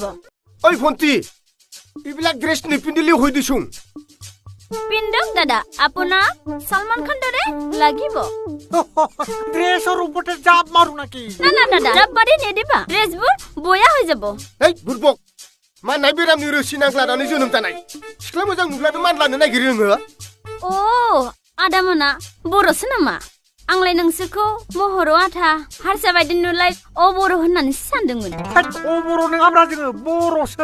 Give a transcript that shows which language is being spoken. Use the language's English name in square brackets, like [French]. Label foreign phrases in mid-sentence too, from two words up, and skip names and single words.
[Assamese] ঐ ভন্টি এইবিলাক ড্ৰেছ নিপিন্ধিলে হৈ দিছোং পিন্ধক দাদা আপোনাক সলমান খান দৰে লাগিব ড্ৰেছৰ ওপৰতে জাপ মাৰো নাকি না দাদা জাপ মাৰি নিদিবা ড্ৰেছবোৰ বয়া হৈ যাব এই বুৰবক [Bodo] मा नाय बेरामनि रोसि नांग्लानानै जोनोम जानाय सिख्ला मोजां नुब्लानो मानलानो नागिरो नोङो आदामोना बर'सो नामा आंलाय नोंसोरखौ महर' आथा हारसा बायदि नुलाय बर' होननानैसो सानदोंमोन बर' नङाब्रा जोङो बर'सो